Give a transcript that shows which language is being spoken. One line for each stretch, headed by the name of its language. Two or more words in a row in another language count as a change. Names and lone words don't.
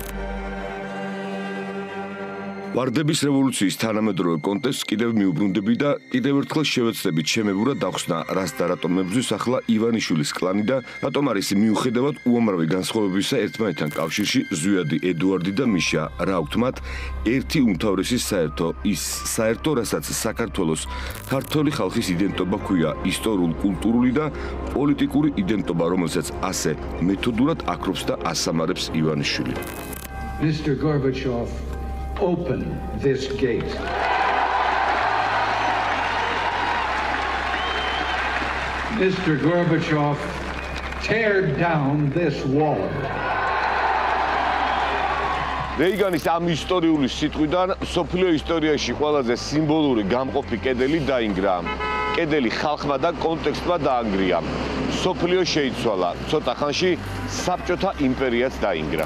Georgian: ვარდების რევოლუციის თანამედროვე კონტექსტს კიდევ მიუბრუნდები და კიდევ ერთხელ შევეცდებით შემებურა დავხსნა, რას და რატომ მებრძვის ახლა ივანიშვილის კლანი და რატომ არის მიუხედავად უამრავი განსხვავებისა ერთმანეთთან კავშირში ზვიადი, ედუარდი და მიშა. რა აქვთ მათ ერთი უმთავრესი საერთო, რასაც საქართველოს ქართველი ხალხის იდენტობა ქვია, ისტორიულ-კულტურული და პოლიტიკური იდენტობა, რომელსაც ასე მეთოდურად აქრობს და ასამარებს ივანიშვილი.
English: Mr. Gorbachev, open this gate. Mr. Gorbachev, tear down this wall.
Georgian: რეიგანის ამ ისტორიული სიტყვიდან მსოფლიო ისტორიაში ყველაზე სიმბოლური გამყოფი კედელი დაინგრა. კედელი ხალხმა და კონტექსტმა დაანგრია. მსოფლიო შეიცვალა. ცოტა ხანში საბჭოთა იმპერიაც დაინგრა.